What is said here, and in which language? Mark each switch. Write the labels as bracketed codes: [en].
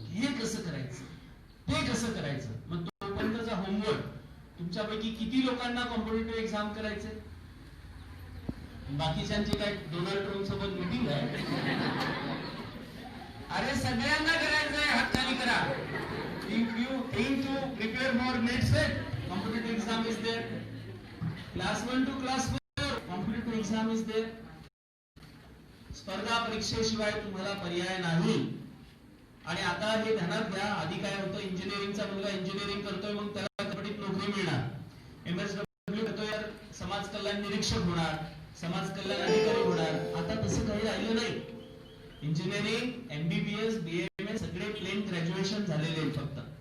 [mr] हे कसं करायचं, ते कसं करायचं. मग तोपर्यंतचा होमवर्क तुमच्यापैकी किती लोकांना कॉम्पिटिटिव्ह एक्झाम करायचे? बाकीच्यांची काय डोनाल्ड ट्रम्प सोबत मीटिंग आहे? अरे सगळ्यांना करायचंय, हात खाली करा. [en] If you think to prepare for next set, competitive exam is there. Class 1 to class 4, competitive exam is there. [mr] स्पर्धा परीक्षेशिवाय तुम्हाला पर्याय नाही. आणि आता हे ध्यानात घ्या, आधी काय होतं, इंजिनिअरिंगचा मुलगा इंजिनिअरिंग करतोय मग त्याला कपटीत नोकरी मिळणार. एमएसडब्ल्यू करतोय समाज कल्याण निरीक्षक होणार, समाज कल्याण अधिकारी होणार. आता तसं काही राहिलं नाही. इंजिनिअरिंग, एमबीबीएस, बीएमएस सगळे प्लेन ग्रॅज्युएशन झालेले आहेत फक्त.